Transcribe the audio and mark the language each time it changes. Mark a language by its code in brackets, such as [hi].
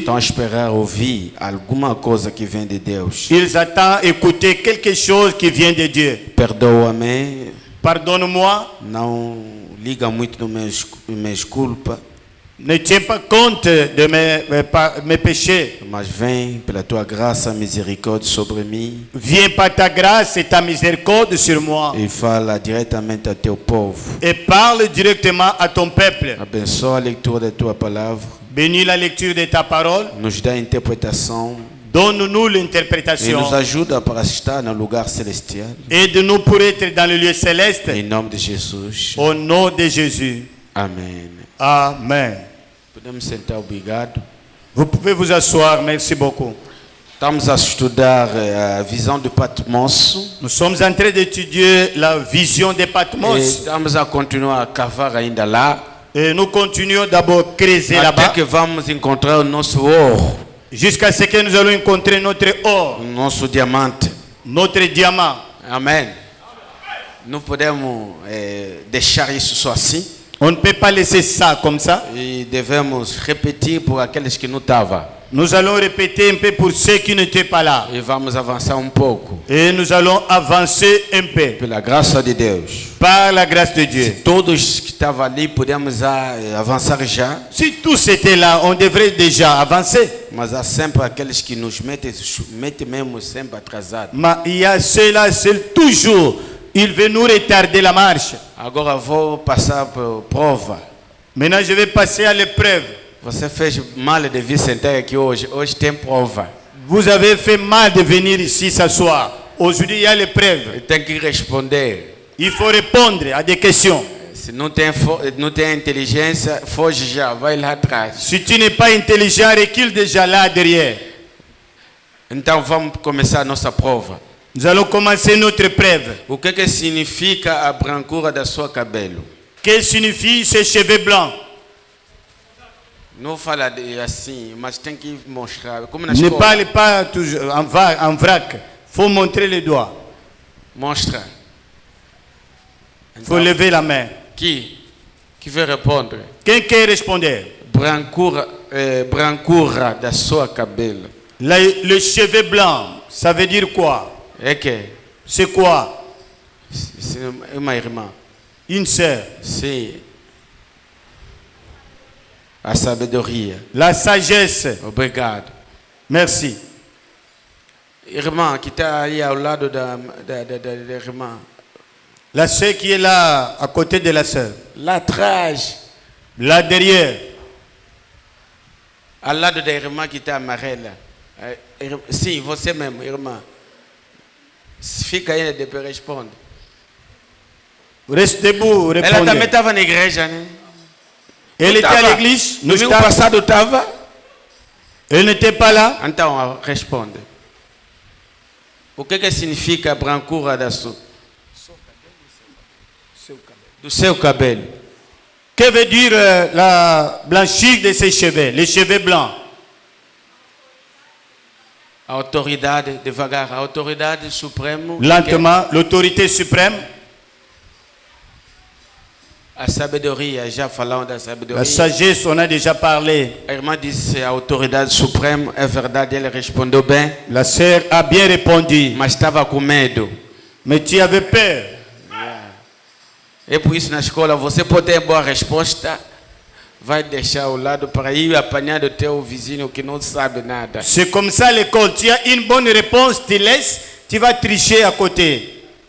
[pt] Estão a esperar ouvir alguma coisa que vem de Deus. [fr] Ils attendent écouter quelque chose qui vient de Dieu. [pt] Perdoa-me. [fr] Pardonne-moi. [pt] Não liga muito nos meus culpas. [fr] Ne tiens pas compte de mes péchés. [pt] Mas vem pela tua graça e misericórdia sobre mim. [fr] Viens par ta grâce et ta miséricorde sur moi. [pt] E fala diretamente a teu povo. [fr] Et parle directement à ton peuple. [pt] Abençoa a leitura da tua palavra. [fr] Bénis la lecture de ta parole. [pt] Nos dá interpretação. [fr] Donne-nous [pt] E [fr] l'interprétation. [pt] nos ajuda para estar no lugar celestial. [fr] Aide-nous pour être dans le lieu céleste. [pt] Em nome de Jesus. [fr] Au nom de Jésus. [pt] Amém. [fr] Amen. [pt] Podemos sentar, obrigado. [fr] Vous pouvez vous asseoir, merci beaucoup. [pt] Estamos a estudar a visão de Patmos. [fr] Nous sommes en train d'étudier la vision de [pt] E [fr] Patmos. [pt] estamos a continuar a cavar ainda lá. [fr] Et nous continuons d'abord à creuser [pt] Até [fr] là-bas. [pt] que vamos encontrar o nosso ouro, [fr] Jusqu'à ce que nous allons rencontrer notre or, [pt] o nosso diamante. [fr] notre diamant. [pt] Amém. Não podemos deixar isso só assim. [fr] On ne peut pas laisser ça comme ça. [pt] E devemos repetir por aqueles que não estavam. [fr] Nous allons répéter un peu pour ceux qui n'étaient pas là. [pt] E vamos avançar pouco. [fr] Et nous allons avancer un peu. [pt] Pela graça de Deus. [fr] Par la grâce de Dieu. [pt] Todos que estavam ali podemos avançar já. [fr] Si tous étaient là, on devrait déjà avancer. [pt] Mas há sempre aqueles que nos metem mesmo sempre atrasados. [fr] Mais il y a ceux-là, c'est toujours Il veut nous retarder la marche. [pt] Agora vou passar por prova. [fr] Maintenant, je vais passer à l'épreuve. [pt] Você fez mal de vir sentar aqui hoje. Hoje tem prova. [fr] Vous avez fait mal de venir ici s'asseoir. Aujourd'hui, il y a l'épreuve. [pt] Tem que responder. [fr] Il faut répondre à des questions. [pt] Se não tem inteligência, foge já, vai lá atrás. [fr] Si tu n'es pas intelligent, recule déjà là derrière. [pt] Então vamos começar a nossa prova. [fr] Nous allons commencer notre épreuve. [pt] O que significa a brancura da sua cabelo? [fr] Que signifie ces cheveux blancs? [pt] Não fala assim, mas tem que mostrar. Como na [fr] Ne [pt] escola. [fr] parle pas toujours en vrac. Faut montrer les doigts. [pt] Mostra. [fr] Faut lever la main. Qui veut répondre? [pt] Quem quer responder? Brancura da sua cabelo. [fr] Le cheveu blanc, ça veut dire quoi? [pt] É que [fr] C'est quoi? [pt] uma irmã. [fr] Une sœur. [pt] Sim. A sabedoria. [fr] La sagesse. [pt] Obrigado. [fr] Merci. [pt] Irmã que está aí ao lado da irmã. [fr] La sœur qui est là, à côté de la sœur. [pt] Lá atrás. [fr] Là derrière. [pt] Ao lado da irmã que está amarela. Sim, você mesmo, irmã. Fica aí, depois responde. [fr] Reste debout, [pt] Ela [fr] répondez. [pt] também estava na igreja, né? [fr] Elle était à l'église. [pt] No domingo passado estava. [fr] Elle n'était pas là. [pt] Então, responde. O que significa a brancura do seu cabelo? [fr] Que veut dire la blanchir de ses cheveux, les cheveux blancs? [pt] A autoridade, devagar, a autoridade suprema. [fr] Lentement, l'autorité suprême. [pt] A sabedoria, já falamos da sabedoria. [fr] La sagesse, on a déjà parlé. [pt] A irmã disse a autoridade suprema, é verdade, ele respondeu bem. [fr] La sœur a bien répondu. [pt] Mas estava com medo. [fr] Mais tu avais peur. [pt] É por isso na escola você pode ter boa resposta, vai deixar ao lado para ir apanhar do teu vizinho que não sabe nada. [fr] C'est comme ça à l'école. Tu as une bonne réponse, tu laisses, tu vas tricher à côté.